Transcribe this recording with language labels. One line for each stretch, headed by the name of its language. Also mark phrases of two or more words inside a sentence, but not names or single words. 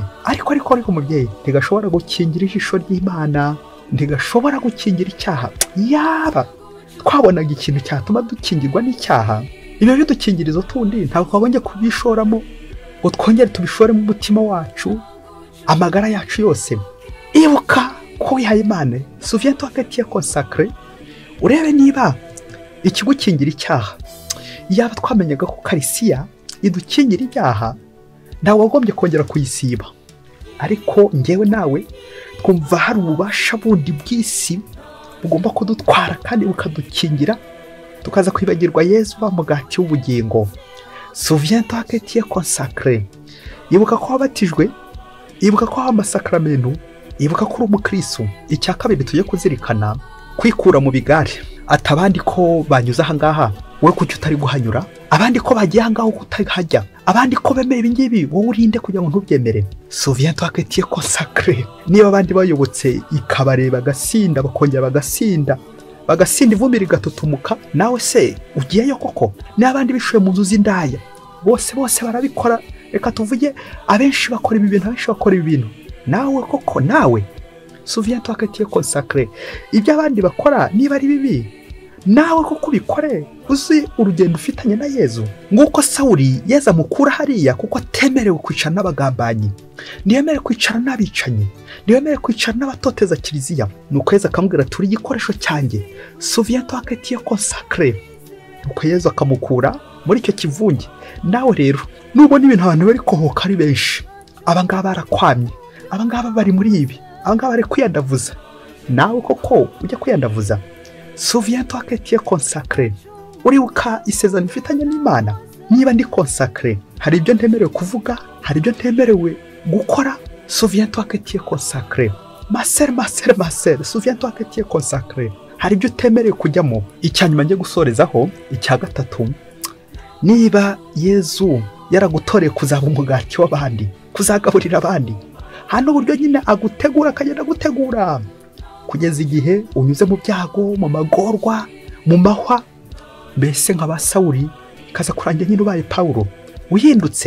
Kinyarwanda: Ariko mubyeyi ntigashobora gukingira ijisho ry'Imana, ntigashobora gukingira icyaha. Yaba twabonaga ikintu cyatuma dukingirwa n'icyaha, ibyo bidukingirizo tundi ntabwo twabonye kubishoramo ngo twongere tubishore mu mutima wacu, amagara yacu yose. Ibuka ko wihaye Imana,
French: souviens-toi que tu es consacré.
Kinyarwanda: Urebe niba ikigukingira icyaha, yaba twamenyaga ko karisiya idukingira icyaha, ntawe wagombye kongera kuyisiba. Ariko ngewe nawe twumva hari ububasha bundi bw'isi bugomba kudutwara kandi bukadukingira, tukaza kwibagirwa Yesu wa mugati w'ubugingo.
French: Souviens-toi que tu es consacré.
Kinyarwanda: Ibuka ko wabatijwe, ibuka ko wahawe amasakaramentu, ibuka ko uri umukristo. Icya kabiri tugiye kuzirikana, kwikura mu bigare. Ati abandi ko banyuze aha ngaha, wowe kuki utari guhanyura? Abandi ko bagiye aha ngaho utahajya? Abandi ko bemeye ibi ngibi, wowe urinde kugira ngo ntubyemere?
French: Souviens-toi que tu es consacré.
Kinyarwanda: Niba abandi bayobotse ikabare bagasinda, bakongera bagasinda ivumbi rigatutumuka, nawe se ugiyeyo koko? N'abandi bishuye mu nzu z'indaya, bose barabikora. Reka tuvuge abenshi bakora ibi bintu, nawe koko nawe
French: souviens-toi que tu es consacré.
Kinyarwanda: Ibyo abandi bakora niba ari bibi, nawe koko ubikore. Uzi urugendo ufitanye na Yezu, nguko Sawuli Yezu amukura hariya kuko atemerewe kwicara n'abagambanyi, ntiyemerewe kwicara n'abicanyi, ntiyemerewe kwicara n'abatoteza kiliziya. Nuko Yezu akamubwira turi igikoresho cyanjye,
French: souviens-toi que tu es consacré.
Kinyarwanda: Nuko Yezu akamukura muri icyo kivunge. Nawe rero nubona ibintu abantu bari kohoka ari benshi, abangaba barakwamye, abangaba bari muri ibi, abangaba bari kwiyandavuza, nawe koko ujya kwiyandavuza.
French: Souviens-toi que tu es consacré.
Kinyarwanda: Uribuka isezerano ifitanye n'Imana. Niba ndi consacré, hari ibyo ntemerewe kuvuga, hari ibyo ntemerewe gukora.
French: Souviens-toi que tu es consacré. Ma sœur, souviens-toi que tu es consacré.
Kinyarwanda: Hari ibyo utemerewe kujyamo. Icyanyuma ngiye gusorezaho, icya gatatu, niba Yezu yaragutoreye kuzaba umugati w'abandi, kuzagaburira abandi, hano uburyo nyine agutegura, akagenda agutegura kugeza igihe unyuze mu byago, mu magorwa, mu mahwa, mbese nk'aba Sawuli, kaza kurangira nyine ubaye Pawulo uhindutse.